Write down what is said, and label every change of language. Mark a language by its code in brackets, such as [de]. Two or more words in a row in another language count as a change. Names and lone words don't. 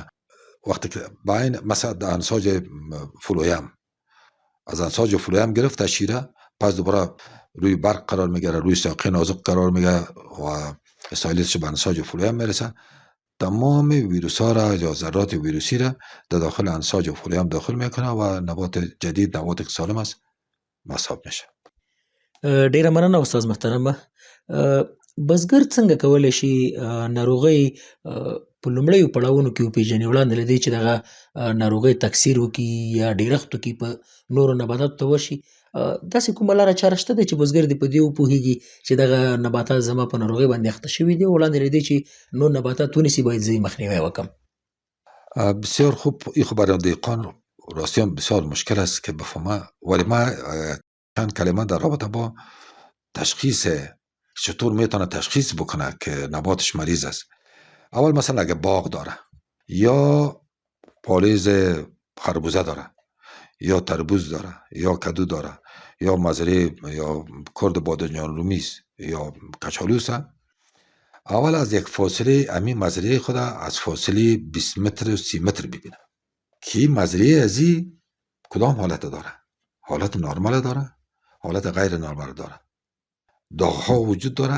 [fa] وقتی که با این مثلا در انساج فلویم، از انساج فلویم گرفت شیره، پس دوباره روی برق قرار میگیره، روی ساقه نازک قرار میگیره و سایلیتش به انساج فلویم میرسه. تمام ویروس ها را یا ذرات ویروسی را در داخل انساج فلویم داخل میکنه و نبات جدید، نبات که سالم است، مصاب میشه. [ps] ډیره مننه استاد محترمه. بزګر څنګه کولی شي ناروغۍ په لومړیو پړاوونو کې وپېژني وړاندې له دې چې دغه ناروغۍ تکثیر وکړي یا ډېرښت وکړي په نورو نباتاتو ته ورشي؟ داسې کومه لاره چاره شته ده چې بزګر دې په دې وپوهېږي چې دغه نباتات زما په ناروغۍ باندې اخته شوي دي، وړاندې له دې چې نور نباتات ونیسي باید زه یې مخنیوی وکړم؟ [fa] بسیار خوب. این خب برای دهقان راستی هم بسیار مشکل است که بفهمه، ولی ما چند کلمه در رابطه با تشخیص چطور میتونه تشخیص بکنه که نباتش مریض است. اول مثلا اگه باغ داره یا پالیز خربوزه داره یا تربوز داره یا کدو داره یا مزرعه یا کرد بادنجان رومیز یا کچالوس، اول از یک فاصله امی مزرعه خود از فاصله 20 متر و 30 متر ببینه که مزرعه ازی کدام حالت داره، حالت نرمال داره، حالت غیر نرمال داره، داغ‌ها وجود داره.